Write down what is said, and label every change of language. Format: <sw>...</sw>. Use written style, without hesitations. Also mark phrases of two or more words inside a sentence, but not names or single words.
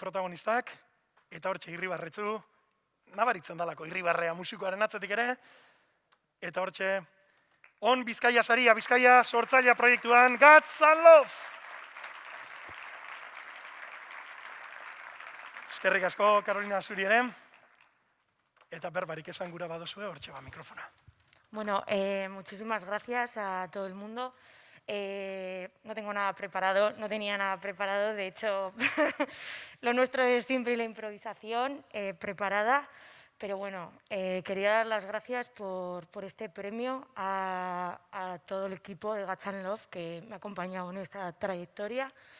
<eu>protagonistak, eta hortxe Irribarretzu, nabaritzen dalako Irribarrea musikoaren atzetik ere, eta hortxe, On Bizkaia saria, Bizkaia sortzailea proiektuan, Catch and Love! Eskerrik asko, Carolina, zuri ere, eta berbarik esan gura badozue, hortxe mikrofona.</eu> <es>Bueno, muchísimas gracias a todo el mundo. No tengo nada preparado, no tenía nada preparado, de hecho lo nuestro es siempre la improvisación preparada, pero bueno, quería dar las gracias por este premio a todo el equipo de Catch and Love que me ha acompañado en esta trayectoria.</es>